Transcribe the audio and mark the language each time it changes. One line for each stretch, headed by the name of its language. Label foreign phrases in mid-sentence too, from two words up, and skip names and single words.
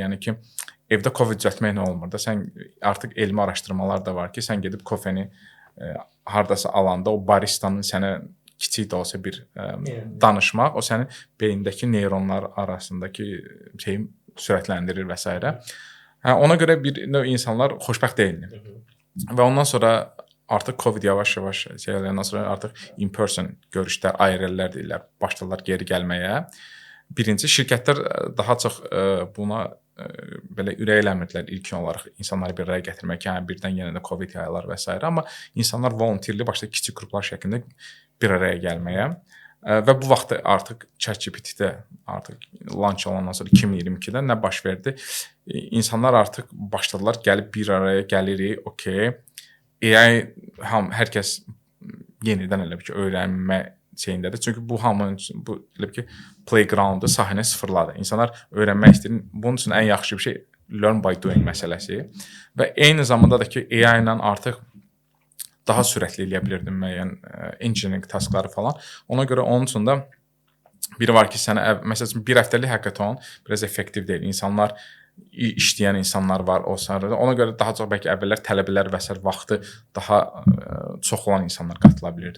Azerbaijani: Yəni ki, evdə Covid düzəltmək nə olmur da. Sən artıq elmi araşdırmalar da var ki, sən gedib kofeni hardasa alanda o baristanın sənə kiçik də olsa bir danışmaq, o sənin beyindəki neyronlar arasındakı şeyi sürətləndirir və s. Ona görə bir növ insanlar xoşbəxt deyildir. Və ondan sonra artıq Covid yavaş-yavaş şeylərdən sonra artıq in-person görüşlər, IRL-lər deyirlər, başladılar geri gəlməyə. Birinci, şirkətlər daha çox buna belə ürək eləmirdilər ilkin olaraq insanları bir araya gətirmək, yəni birdən yenə də Covid yayılar və s. amma insanlar volunteerli başladı kiçik qruplar şəklində bir araya gəlməyə və bu vaxt artıq ChatGPT-də artıq launch olandan sonra 2022-də nə baş verdi? İnsanlar artıq başladılar gəlib bir araya gəlirik, okey. AI hər kəs yenidən elə bir ki, öyrənmə şeyindədir. Çünki bu hamının üçün bu elə ki, playground-u, sahəni sıfırladı. İnsanlar öyrənmək istəyir. Bunun üçün ən yaxşı bir şey
English: learn by doing
Azerbaijani: məsələsi və eyni zamanda da ki, AI ilə artıq daha sürətli eləyə bilirdim müəyyən
English: engineering taskları
Azerbaijani: falan. Ona görə onun üçün də biri var ki, sənə məsələn bir həftəlik hackathon biraz effektiv deyil. İnsanlar işləyən insanlar var o sırada. Ona görə daha çox bəlkə əvvəllər tələbələr və sair vaxtı daha çox olan insanlar qatıla bilirdi.